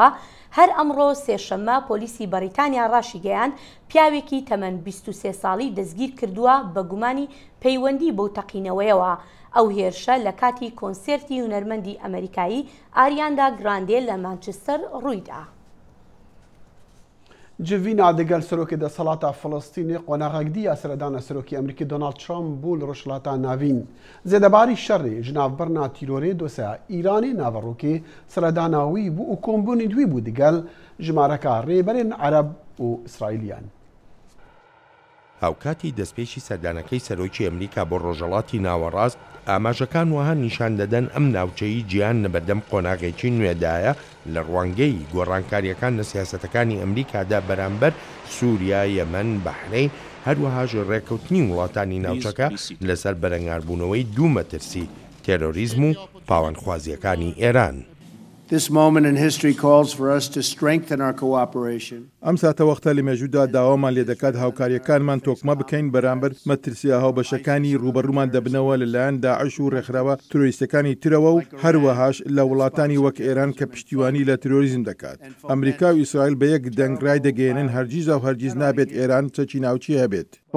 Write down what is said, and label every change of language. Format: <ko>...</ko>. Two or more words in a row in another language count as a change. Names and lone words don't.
<ckb>هەر ئەمڕۆ سێشەممە پۆلیسی بەریتانیا ڕاشی گەیاند پیاوێکی تەمەن 23 ساڵی دەستگیر کردووە بە گومانی پەیوەندی بەو تەقینەوەیەوە. ئەو هێرشە لە کاتی کۆنسێرتی هونەرمەندی ئەمریکایی ئاریاندا گراندێ لە مانچستەر ڕوویدا.</ckb> <ku>Civîna digel serokê Deshilatê Filistînê qonaxekdiya seredana serokê Amerîkî Donald Trump bû li Rojhilatê Navîn. Zêdebarî şerê ji navbirina tîrorê doseya Îranê naverokê seredana wî bû û kombûnên wî bû digel jimareka rêberên Ereb û İsraîliyan.</ku> <ckb>هاوکاتی دەستپێشی سەردانەکەی سەرۆکی ئەمریکا بۆ ڕۆژهەڵاتی ناوەڕاست ئاماژەکان وەها نیشان دەدەن ئەم ناوچەیی گیان لەبەردەم قۆناغێکی نوێدایە لە ڕوانگەی گۆڕانکاریەکان لە سیاسەتەکانی ئەمریکادا بەرامبەر سووریا، یەمەن، بەحرین هەروەهاژ ڕێکەوتنی وڵاتانی ناوچەکە لەسەر بەرەنگاربوونەوەی دوو مەترسی تێرۆریزم و پاوەندخوازیەکانی ئێران.</ckb> <en>This moment in history calls for us to strengthen our cooperation.</en> <ckb>ئەم ساتە وەختە لە مێژوودا داوامان لێ دەکات هاوکاریەکانمان تۆکمە بکەین بەرامبەر مەترسیە هاوبەشەکانی ڕوبەڕوومان دەبنەوە لەلایەن داعش و ڕێکخراوە تۆریستەکانی ترەوە و هەروەهاش لە وڵاتانی وەک ئێران کە پشتیوانی لە ترۆریزم دەکات. ئەمریکا و ئیسرائیل بە یەک دەنگڕای دەگەێنن هەرگیز و هەرگیز نابێت ئێران چەکی ناوچی هەبێت.</ckb>